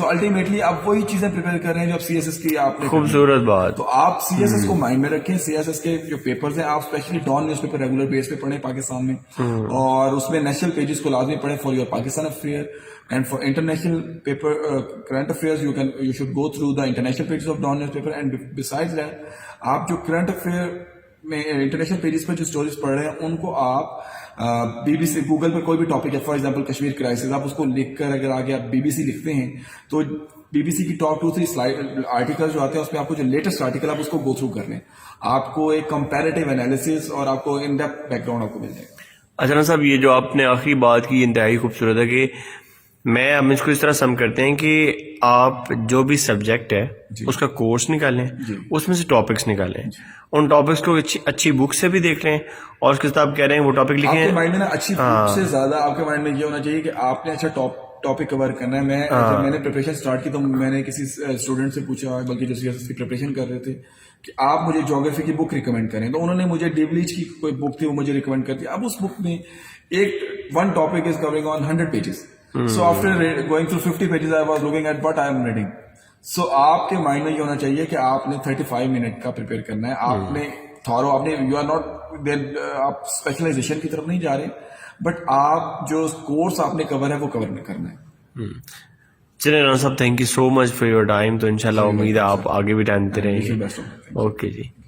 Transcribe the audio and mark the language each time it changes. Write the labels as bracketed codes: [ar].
[ur] So ultimately آپ وہی چیزیں پریپیئر کر رہے ہیں جو آپ سی ایس ایس کی آپ نے. خوبصورت بات. تو آپ سی ایس ایس کو مائنڈ میں رکھیں. سی ایس ایس کے جو پیپرز ہیں آپ especially Dawn news paper regular بیس پہ پڑھیں پاکستان میں, اور اس میں نیشنل پیجز کو لازمی پڑھیں [en] For your Pakistan affair. And for international paper, current affairs, you should go through the international pages of Dawn newspaper. And besides that, [ur] آپ جو current affair میں international pages پر جو stories پڑھ رہے ہیں ان کو آپ بی بی سی, گوگل پر کوئی بھی ٹاپک ہے, فار ایگزامپل کشمیر کرائسس, آپ اس کو لکھ کر اگر آگے آپ بی بی سی لکھتے ہیں تو بی بی سی کی ٹاپ 2-3 آرٹیکل جو آتے ہیں اس میں آپ کو جو لیٹسٹ آرٹیکل آپ اس کو گو تھرو کر لیں, آپ کو ایک کمپیریٹیو انالیسس اور آپ کو ان ڈیپتھ بیک گراؤنڈ آپ کو مل جائے گا. اچھا صاحب, یہ جو آپ نے آخری بات کی انتہائی خوبصورت ہے کہ ہم اس کو اس طرح سم کرتے ہیں کہ آپ جو بھی سبجیکٹ ہے اس کا کورس نکالیں, اس میں سے ٹاپکس نکالیں, ان ٹاپکس کو اچھی بک سے بھی دیکھ لیں, اور اس کے ساتھ آپ کہہ رہے ہیں وہ ٹاپک لکھیں. آپ کے مائنڈ میں نا اچھی بک سے زیادہ آپ کے مائنڈ میں یہ ہونا چاہیے کہ آپ نے اچھا ٹاپک کور کرنا ہے. جب میں نے پریپریشن اسٹارٹ کی تو میں نے کسی اسٹوڈنٹ سے پوچھا, بلکہ جو سی ایس ایس کی پریپریشن کر رہے تھے, کہ آپ مجھے جیوگرافی کی بک ریکمینڈ کریں. تو انہوں نے مجھے ڈیولیچ کی کوئی بک تھی وہ مجھے ریکمینڈ کر دی. اب اس بک میں [en] one topic is covering on 100 pages. So after going through 50 pages, I was looking at what I am reading. [ur] So آپ کے مائنڈ میں یہ ہونا چاہیے کہ آپ نے 35 منٹ کا پریپیئر کرنا ہے. آپ نے تھورو, آپ نے یو آر ناٹ آپ اسپیشلائزیشن کی طرف نہیں جا رہے, بٹ آپ جو کورس آپ نے کور ہے وہ کور کرنا ہے. چلیں رانا صاحب, [en] Thank you so much for your time. [ur] تو انشاءاللہ امید ہے آپ آگے بھی ٹائم دیتے رہیں گے. اوکے جی.